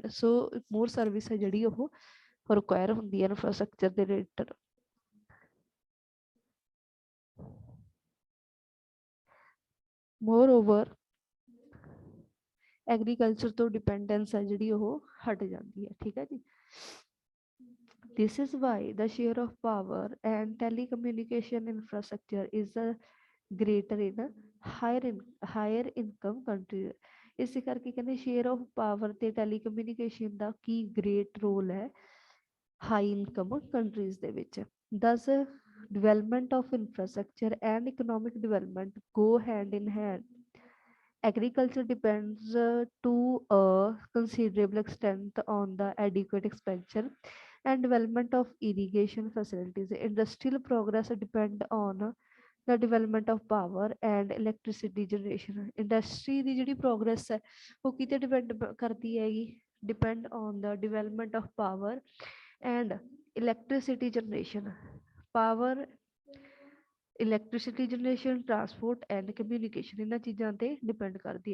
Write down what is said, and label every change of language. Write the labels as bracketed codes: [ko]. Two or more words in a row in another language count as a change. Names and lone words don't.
[en] so more service [pa] ਹੈ ਜਿਹੜੀ ਉਹ ਰਿਕੁਆਇਰ ਹੁੰਦੀ ਹੈ ਇਨਫਰਾਸਟਰਕਚਰ ਦੇ ਰਿਲੇਟਡ। [en] moreover agriculture [pa] ਤੋਂ ਡਿਪੈਂਡੈਂਸ ਹੈ ਜਿਹੜੀ ਉਹ ਹਟ ਜਾਂਦੀ ਹੈ। ਠੀਕ ਹੈ ਜੀ। [en] This is why the share of power and telecommunication infrastructure is greater in higher income countries। [pa] ਇਸੇ ਕਰਕੇ ਕਹਿੰਦੇ [en] share of power [pa] ਤੇ ਟੈਲੀਕਮਿਊਨੀਕੇਸ਼ਨ ਦਾ ਕੀ [en] great role [pa] ਹੈ [en] high income countries [pa] ਦੇ ਵਿੱਚ। ਦਸ [en] development of infrastructure and economic development go hand in hand। Agriculture depends to a considerable extent on the adequate expansion and development of irrigation facilities। Industrial progress depend on the development of power and electricity generation। [pa] ਇੰਡਸਟਰੀ ਦੀ ਜਿਹੜੀ ਪ੍ਰੋਗਰੈਸ ਹੈ ਉਹ ਕਿਤੇ ਡਿਪੈਂਡ ਕਰਦੀ ਹੈਗੀ, [en] depend on the development of power and electricity generation. power, electricity generation, transport and communication, [pa] ਇਹਨਾਂ ਚੀਜ਼ਾਂ ਤੇ ਡਿਪੈਂਡ ਕਰਦੀ ਹੈ।